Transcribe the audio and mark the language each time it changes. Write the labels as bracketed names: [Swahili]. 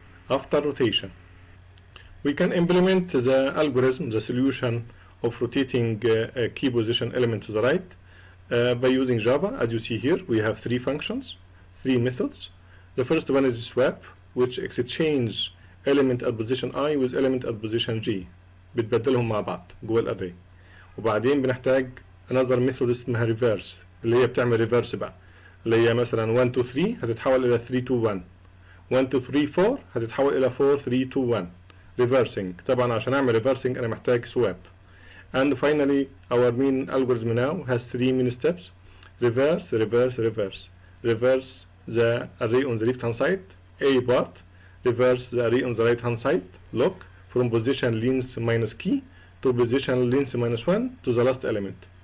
[English] After rotation, we can implement the algorithm, the solution of rotating a key position element to the right by using Java. As you see here, we have 3 functions, 3 methods. The first one is swap, which exchange element at position I with element at position J. [Arabic] بتبدلهم مع بعض جوه الاري. وبعدين بنحتاج [English] another method [Arabic] اسمها reverse اللي هي بتعمل reverse بقى، اللي هي مثلا 1 2 3 هتتحول الى 3 2 1، 1 2 3 4 هتتحول الى 4 3 2 1. [English] reversing. [Arabic] طبعا عشان اعمل reversing انا محتاج swap. [English] And finally our main algorithm now has 3 main steps: reverse, reverse, reverse. Reverse the array on the left hand side, A part. Reverse the array on the right hand side, look, from position length minus key to position length minus 1 to the last element.